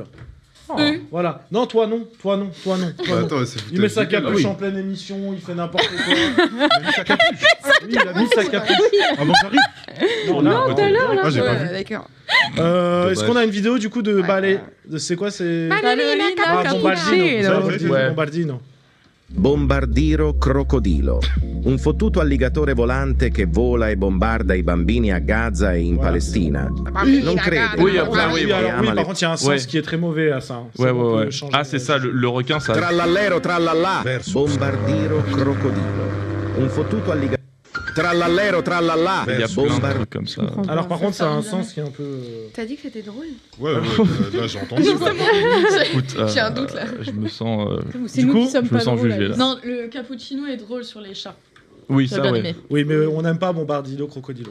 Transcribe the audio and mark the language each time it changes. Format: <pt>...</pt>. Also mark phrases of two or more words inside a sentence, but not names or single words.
<fr>Voilà. Non, toi non. Toi non. Attends, c'est Il met sa foutage de gueule, capuche là. en pleine émission, il fait n'importe quoi. Il a mis sa capuche. Oui, il a mis sa capuche. Avant que j'arrive. Non, Non, tout à l'heure, là. Ah, j'ai pas Ouais, vu. d'accord. Est-ce qu'on a une vidéo du coup de ballet c'est quoi c'est Ballerina Bombardino. Ouais. Bombardino. Bombardiro crocodilo.</fr> <it>Un fottuto alligatore volante che vola e bombarda i bambini a Gaza e in Palestina. Non crede.</it> <fr>Oui, après, oui, Oui, alors, oui, ama par contre, il y a un sens Ouais. qui est très mauvais à ça. hein. Ouais, C'est bon, on ouais, peut ouais. changer. Ah, c'est ça, le requin, ça.</fr> <it>Trallallero trallallà. Bombardiro crocodilo. Un fottuto alligatore. Trallallero trallallà.</it> <fr>Il y a plein de trucs comme ça. Alors, par contre, ça a un sens qui est un peu. T'as dit que c'était drôle? Ouais, là j'ai entendu. Écoute, J'ai un doute là. je me sens. C'est Du nous coup, qui sommes je me pas sens drôles, jugé Alice. là. Non, le cappuccino est drôle sur les chats. Oui, J'ai ça, bien ouais. aimé. Oui, mais on n'aime pas Bombardino Crocodilo.</fr>